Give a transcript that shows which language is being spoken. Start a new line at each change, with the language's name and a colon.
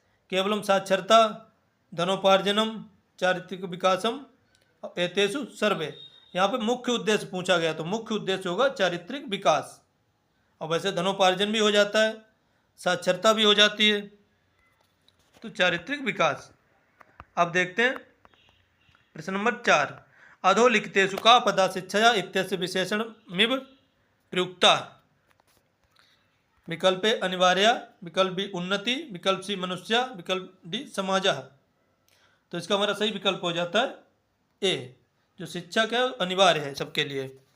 Sanskrit: केवलम साक्षरता, धनोपार्जनम, चारित्रिक विकासम, एतेषु सर्वे।
Hindi: यहाँ पे मुख्य उद्देश्य पूछा गया तो मुख्य उद्देश्य होगा चारित्रिक विकास। और वैसे धनोपार्जन भी हो जाता है, साक्षरता भी हो जाती है, तो चारित्रिक विकास। अब देखते हैं प्रश्न नंबर 4।
Sanskrit: अधोलिखितेषु का पदा शिक्षया इत्यस्य विशेषणमिव प्रयुक्ता। विकल्प ए अनिवार्या, विकल्प बी उन्नति, विकल्प सी मनुष्या, विकल्प डी समाजः।
Hindi: तो इसका हमारा सही विकल्प हो जाता है ए, जो शिक्षा का अनिवार्य है सबके लिए।